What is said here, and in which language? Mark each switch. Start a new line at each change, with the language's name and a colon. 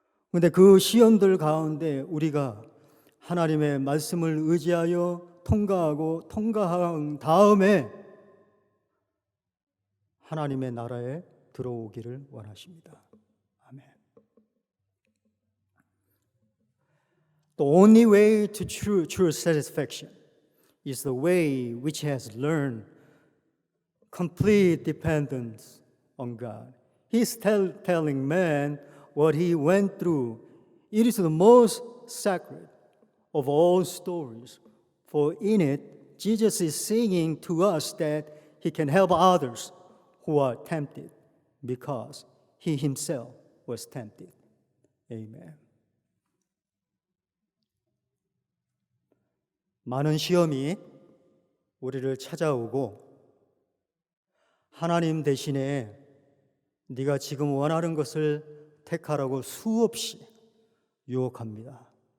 Korean: 그런데 그 시험들 가운데 우리가 하나님의 말씀을 의지하여 통과한 다음에 하나님의 나라에 들어오기를 원하십니다. 아멘.
English: The only way to true satisfaction is the way which has learned complete dependence on God. He's telling man what he went through. It is the most sacred of all stories, for in it, Jesus is saying to us that he can help others who are tempted because he himself was tempted. Amen.
Korean: 많은 시험이 우리를 찾아오고 하나님 대신에 네가 지금 원하는 것을 택하라고 수없이 유혹합니다.